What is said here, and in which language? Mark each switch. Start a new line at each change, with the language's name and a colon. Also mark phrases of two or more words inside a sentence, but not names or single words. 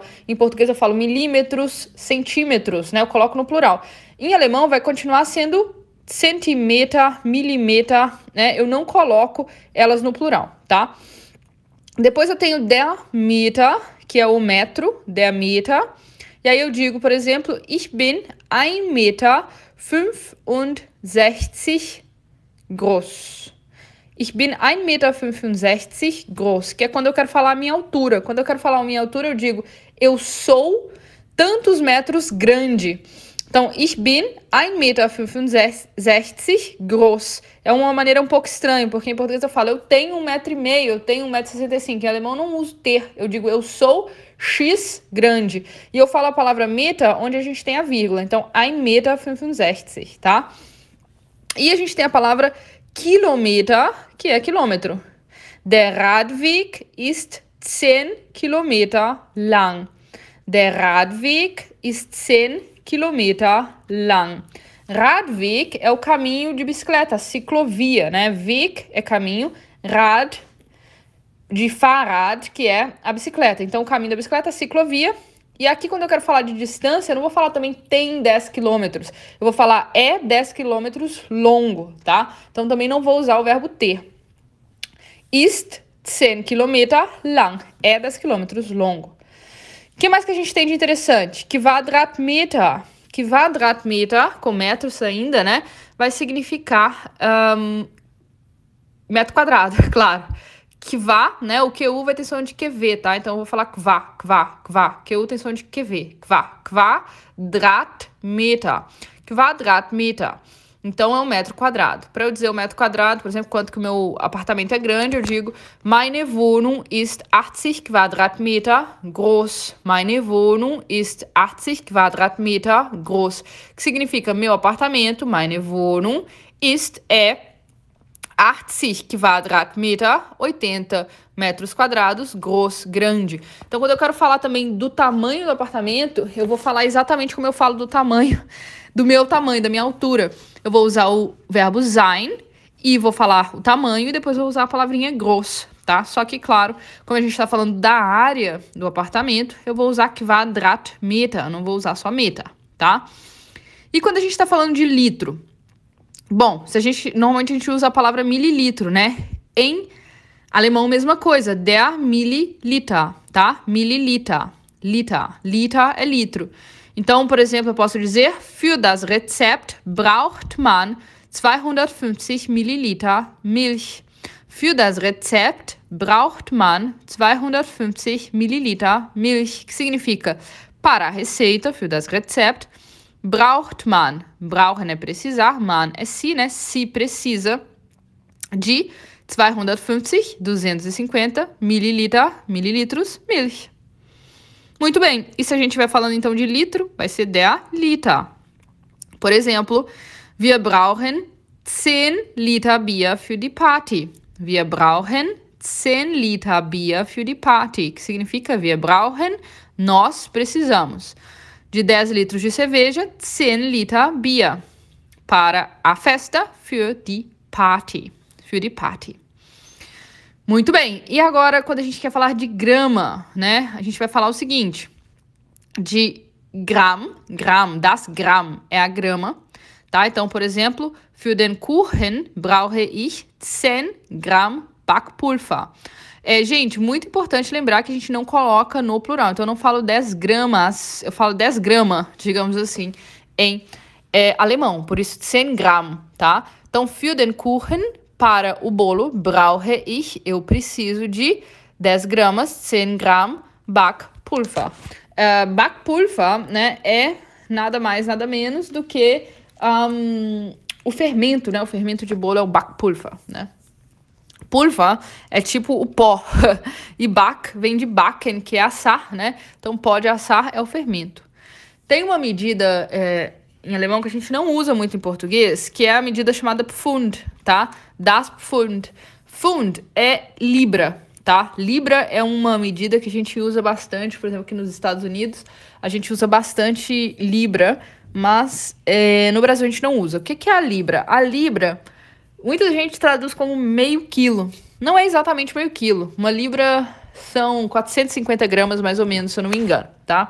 Portuguese: Em português eu falo milímetros, centímetros, né? Eu coloco no plural. Em alemão vai continuar sendo centímetro, milímetro, né? Eu não coloco elas no plural, tá? Depois eu tenho
German: der Meter,
Portuguese: que é o metro,
German: der Meter.
Portuguese: E aí eu digo, por exemplo,
German: ich bin 1,65 Meter groß. Ich bin 1,65 Meter groß,
Portuguese: que é quando eu quero falar a minha altura. Quando eu quero falar a minha altura, eu digo, eu sou tantos metros grande. Então,
German: ich bin 1,65 Meter groß.
Portuguese: É uma maneira um pouco estranha, porque em português eu falo, eu tenho 1,5 m, eu tenho 1,65 m. Em alemão eu não uso ter, eu digo, eu sou X grande. E eu falo a palavra meter, onde a gente tem a vírgula. Então, 1,65 Meter, tá? E a gente tem a palavra Kilometer, que é quilômetro.
German: Der Radweg ist 10 Kilometer lang. Der Radweg ist 10 Kilometer lang.
Portuguese: Radweg é o caminho de bicicleta, ciclovia, né? Weg é caminho, Rad de Fahrrad, que é a bicicleta. Então, o caminho da bicicleta é ciclovia. E aqui, quando eu quero falar de distância, eu não vou falar também tem 10 quilômetros. Eu vou falar é 10 quilômetros longo, tá? Então, também não vou usar o verbo ter.
German: Ist 10 Kilometer lang.
Portuguese: É 10 quilômetros longo. O que mais que a gente tem de interessante? Quadratmeter. Quadratmeter, com metros ainda, né? Vai significar metro quadrado, claro. Kvá, né? O QU vai ter som de QV, tá? Então eu vou falar kvá. QU tem som de QV. Quadratmeter. Quadratmeter. Então é um metro quadrado. Para eu dizer o metro quadrado, por exemplo, quanto que o meu apartamento é grande, eu digo
German: meine Wohnung ist 80 Quadratmeter groß. Meine Wohnung ist 80 Quadratmeter groß.
Portuguese: Que significa meu apartamento,
German: meine Wohnung ist 80 Quadratmeter,
Portuguese: 80 metros quadrados,
German: groß, grande.
Portuguese: Então, quando eu quero falar também do tamanho do apartamento, eu vou falar exatamente como eu falo do tamanho, do meu tamanho, da minha altura. Eu vou usar o verbo sein e vou falar o tamanho e depois vou usar a palavrinha groß, tá? Só que, claro, como a gente está falando da área do apartamento, eu vou usar Quadratmeter, não vou usar só meter, tá? E quando a gente está falando de litro? Bom, normalmente a gente usa a palavra mililitro, né? Em alemão, mesma coisa,
German: der Milliliter, tá? Milliliter. Liter.
Portuguese: Liter é litro. Então, por exemplo, eu posso dizer,
German: für das Rezept braucht man 250 Milliliter Milch. Für das Rezept braucht man 250 Milliliter Milch.
Portuguese: Que significa, para a receita,
German: für das Rezept, braucht man.
Portuguese: Brauchen é precisar, man é se, né? Se precisa de 250 mililitros Milch. Muito bem, e se a gente vai falando então de litro, vai ser der Liter. Por exemplo,
German: wir brauchen 10 Liter Bier für die Party. Wir brauchen 10 Liter Bier für die Party,
Portuguese: que significa
German: wir brauchen,
Portuguese: nós precisamos, de 10 litros de cerveja,
German: 10 Liter Bier,
Portuguese: para a festa,
German: für die Party. Für die Party.
Portuguese: Muito bem, e agora quando a gente quer falar de grama, né? A gente vai falar o seguinte, de Gramm,
German: das Gramm
Portuguese: é a grama, tá? Então, por exemplo,
German: für den Kuchen brauche ich 10 Gramm Backpulver.
Portuguese: Gente, muito importante lembrar que a gente não coloca no plural, então eu não falo 10 gramas, eu falo 10 grama, digamos assim, em alemão, por isso 100 Gramm, tá? Então,
German: für den Kuchen,
Portuguese: para o bolo,
German: brauche ich,
Portuguese: eu preciso de 10 gramas,
German: 100 Gramm Backpulver.
Portuguese: Backpulver, né, é nada mais, nada menos do que o fermento, né? O fermento de bolo é o Backpulver, né? Pulver é tipo o pó. E back vem de backen, que é assar, né? Então, pó de assar é o fermento. Tem uma medida em alemão que a gente não usa muito em português, que é a medida chamada Pfund, tá?
German: Das Pfund.
Portuguese: Pfund é libra, tá? Libra é uma medida que a gente usa bastante, por exemplo, aqui nos Estados Unidos, a gente usa bastante libra, mas no Brasil a gente não usa. O que é a libra? A libra, muita gente traduz como meio quilo. Não é exatamente meio quilo. Uma libra são 450 gramas, mais ou menos, se eu não me engano, tá?